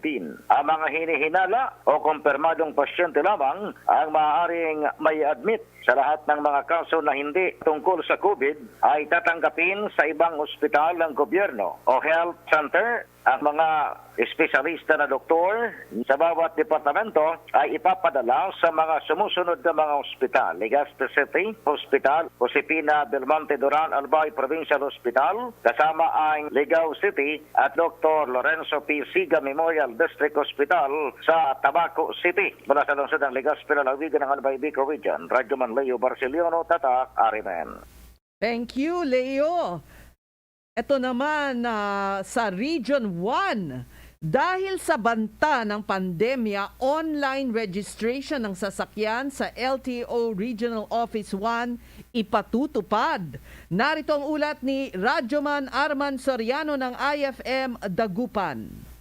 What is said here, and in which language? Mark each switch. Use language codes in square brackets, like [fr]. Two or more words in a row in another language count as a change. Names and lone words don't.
[tl] Ang mga hinihinala o kumpirmadong pasyente lamang ang maaaring may admit sa lahat ng mga kaso na hindi tungkol sa COVID ay tatanggapin sa ibang ospital ng gobyerno o [en] health center. [tl] Ang mga espesyalista na doktor sa bawat departamento ay ipapadala sa mga sumusunod na mga ospital. Legazpi City Hospital, Josefina Belmonte Duran Albay Provincial Hospital, kasama ang Ligao City at Dr. Lorenzo P. Siga Memorial District Hospital sa Tabaco City. Mula sa lungsod ng Legazpi, lalawigan ng Albay Bicol Region, Radyoman Leo Barceliano, Tatak, Arimen. [en] Thank you, Leo. [tl] Ito naman sa Region 1, dahil sa banta ng pandemya, [en] online registration [tl] ng sasakyan sa LTO Regional Office 1 ipatutupad. Narito ang ulat ni Radyoman Arman Soriano ng IFM Dagupan.